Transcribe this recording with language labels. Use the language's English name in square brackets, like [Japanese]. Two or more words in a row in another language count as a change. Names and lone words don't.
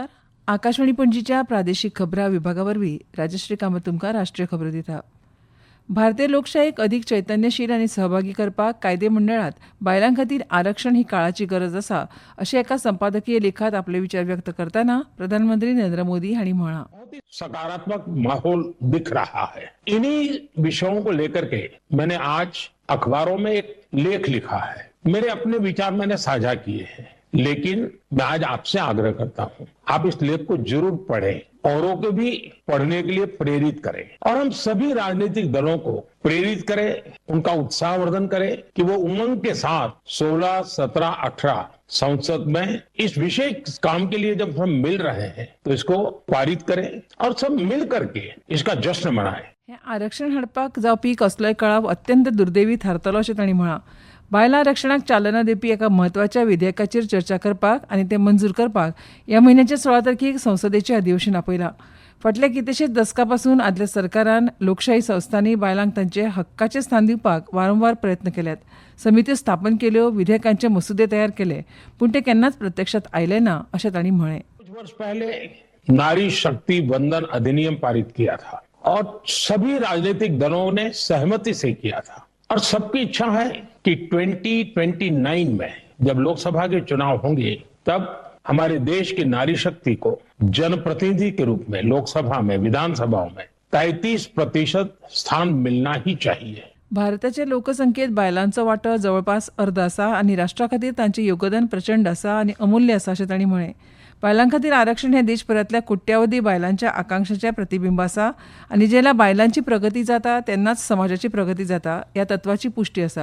[Konkani] आकाशवाणी पणजीच्या प्रादेशीक खबरां विभागावरवीं राजश्री कामत तुमकां राष्ट्रीय खबरो दिता. भारतीय लोकशायेक अदीक चैतन्यशील आनी सहभागी करपाक कायदे मंडळात बायलां खातीर आरक्षण ही काळाची गरज आसा अशें एका संपादकीय लेखात आपले विचार व्यक्त करतना प्रधानमंत्री नरेंद्र मोदी हांणी म्हळां. [Hindi] सकारात्मक माहौल दिख रहा है. इन्हीं विषयों को लेकर के मैंने आज अखबारों में एक लेख लिखा है. मेरे अपने विचार मैंने साझा किए हैं, लेकिन मैं आज आपसे आग्रह करता हूं, आप इस लेख को जरूर पढ़ें, औरों को भी पढ़ने के लिए प्रेरित करें और हम सभी राजनीतिक दलों को प्रेरित करें, उनका उत्साहवर्धन करें कि वो उमंग के साथ 16, 17, 18 संसद में इस विशेष काम के लिए जब हम मिल रहे हैं तो इसको पारित करें और सब मिल करके इसका जश्न मनाएं. [Konkani] हे आरक्षण हाडपाक जावपी कसलोय कळाव अत्यंत दुर्दैवी थारतलो अशें तांणी म्हळां. बायलां आरक्षणाक चालना दिवपी एका म्हत्वाच्या विधेयकाचेर चर्चा करपाक आनी तें मंजूर करपाक ह्या म्हयन्याच्या 16 तारखेक संसदेचें अधिवेशन आपयलां. फाटल्या कितलेशेच दशकां पासून आदल्या सरकारान लोकशाही संस्थांनी बायलांक तांचे हक्काचें स्थान दिवपाक वारंवार प्रयत्न केल्यात. समित्यो स्थापन केल्यो, विधेयकांचे मसुदे तयार केले, पूण ते केन्नाच प्रत्यक्षात आयले ना अशें तांणी म्हळें. [Hindi] कुछ वर्ष पहले नारी शक्ति वंदन अधिनियम पारित किया था और सभी राजनीतिक दलों ने सहमति से किया था और सबकी इच्छा है कि 2029 में जब लोकसभा के चुनाव होंगे तब हमारे देश की नारी शक्ति को जनप्रतिनिधि के रूप में लोकसभा में, विधानसभाओं में 33% स्थान मिलना ही चाहिए. [Konkani] भारताच्या लोकसंख्येत बायलांचो वांटो जवळपास अर्द आसा आनी राष्ट्रा खातीर तांचें योगदान प्रचंड आसा आनी अमुल्य आसा अशें तांणी म्हळें. बायलां खातीर आरक्षण हें देशभरांतल्या कोट्यावधी बायलांच्या आकांक्षाचें प्रतिबिंब आसा आनी जेन्ना बायलांची प्रगती जाता तेन्नाच समाजाची प्रगती जाता ह्या तत्वाची पुष्टी आसा.